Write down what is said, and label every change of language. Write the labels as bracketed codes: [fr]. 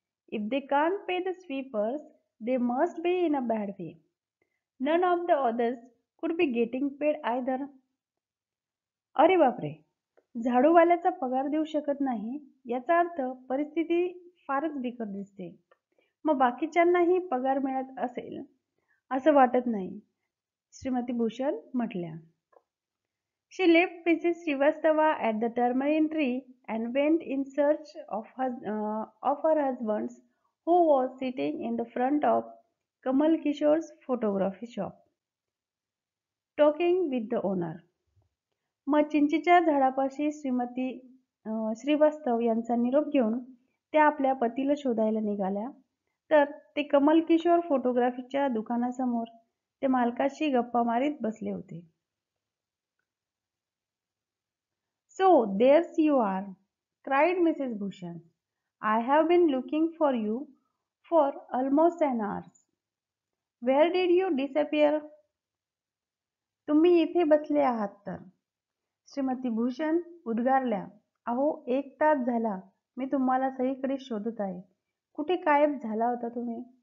[en] If they can't pay the sweepers, they must be in a bad way. None of the others could be getting paid either. [mr] अरे बापरे, झाडूवाल्याचा पगार देऊ शकत नाही याचा अर्थ परिस्थिती फारच बिकट दिसते. मग बाकीच्यांनाही पगार मिळत असेल असं वाटत नाही, श्रीमती भूषण म्हटल्या. [en] She left Mrs. Srivastava at the tamarind tree and went in search of her husband, who was sitting in the front of Kamal Kishore's photography shop, talking with the owner. [mr] मग चिंचेच्या झाडापाशी श्रीमती श्रीवास्तव यांचा निरोप घेऊन त्या आपल्या पतीला शोधायला निघाल्या, तर ते कमल किशोर फोटोग्राफीच्या दुकानासमोर ते मालकाशी गप्पा मारीत बसले होते. [en] "So there's you are," cried Mrs. Bhushan. "I have been looking for you for almost an hour. Where did you disappear?" [mr] "तुम्ही इथे बसले आहात तर," श्रीमती भूषण उद्गारल्या. "अहो 1 तास झाला मी तुम्हाला सगळीकडे शोधत आहे. कुठे गायब झाला होता तुम्ही?"